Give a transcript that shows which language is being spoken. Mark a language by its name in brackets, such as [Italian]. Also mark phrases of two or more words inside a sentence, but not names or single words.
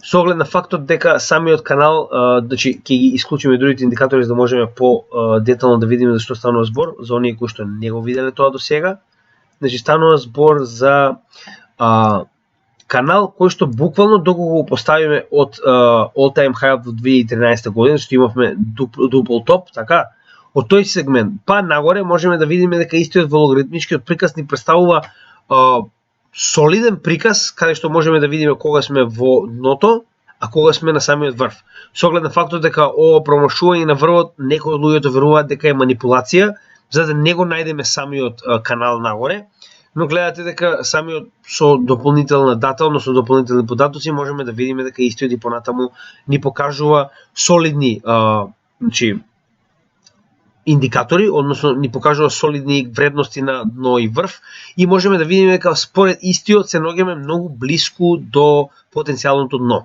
[Macedonian] Со оглед на фактот дека самиот канал, значи ќе ги исклучиме другите индикатори за да можеме по детално да видиме за што станува збор, за оние кои што не го виделе тоа до сега. Значи станува збор за канал кој што буквално доколку го поставиме од [English] all time high [Macedonian] во 2013 година, што имавме дупл топ, така, од тој сегмент па нагоре можеме да видиме дека истиот логаритмичкиот приказ ни представува солиден приказ каде што можеме да видиме кога сме во дното, а кога сме на самиот врв. Со оглед на фактот дека ова промашување на врвот некои од луѓето веруваат дека е манипулација, за да не го најдеме самиот канал нагоре, но гледате дека самиот со дополнителна дата, односно дополнителни податоци, можеме да видиме дека истиот и понатаму ни покажува солидни значи индикатори, односно ни покажува солидни вредности на дно и врв и можеме да видиме дека според истиот се наоѓаме многу блиску до потенцијалното дно.